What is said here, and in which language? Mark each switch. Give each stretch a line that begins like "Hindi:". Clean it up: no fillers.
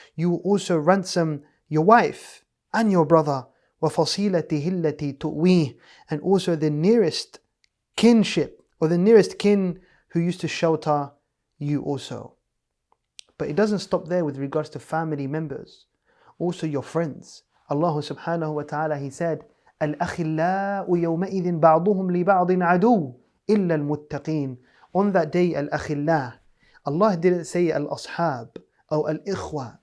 English: You will also ransom your wife and your brother.
Arabic: وَفَصِيلَتِهِ الَّتِي تُؤْوِيهِ.
English: And also the nearest kinship, or the nearest kin who used to shelter you also. But it doesn't stop there with regards to family members. Also your friends.
Arabic: Allah subhanahu wa ta'ala,
English: He said,
Arabic: الْأَخِلَّاءُ يَوْمَئِذٍ بَعْضُهُمْ لِبَعْضٍ عَدُوٌّ إِلَّا الْمُتَّقِينَ.
English: On that day, al-akhillah. Allah didn't say al-ashab or al-ikhwa.